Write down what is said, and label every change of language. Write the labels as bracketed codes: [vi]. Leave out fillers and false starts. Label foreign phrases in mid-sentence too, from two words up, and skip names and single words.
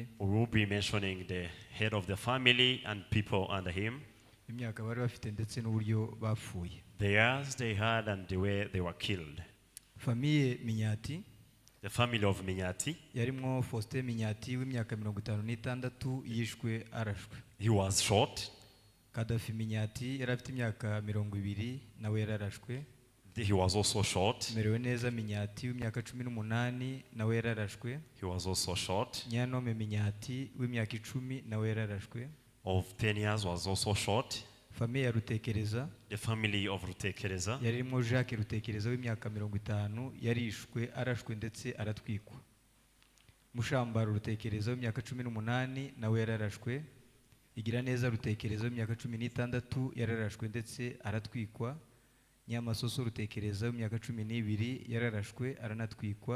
[en] We will be mentioning the head of the family and people under him. [rn] Imyaka bari bafite ndetse n'uburyo bapfuye. [en] The years they had and the way they were killed. [rn] Famiye Minyati. [en] The family of Minyati. [rn] Yarimwo Faustin Minyati w'imyaka 56 yishwe arashwe. [en] He was shot. [rn] Kadafi Minyati yari afite imyaka 20 nawe yararashwe. [en] He was also shot. [rn] Merewe neza Minyati w'imyaka 18 nawe yararashwe. [en] He was also shot. [rn] Nyanome Minyati w'imyaka 10 nawe yararashwe. [en] Of 10 years was also shot. [rn] Famiye ya Rutekereza, [en] the family of Rutekereza, [rn] yaririmo Jacques Rutekereza w'imyaka 50 yarishwe arashwe ndetse aratwikwa. Mushambaro Rutekereza w'imyaka 18 nawe yararashwe. Igira neza Rutekereza w'imyaka 16 yararashwe ndetse aratwikwa. Nyamasoso Rutekereza w'imyaka 12 yararashwe aranatwikwa.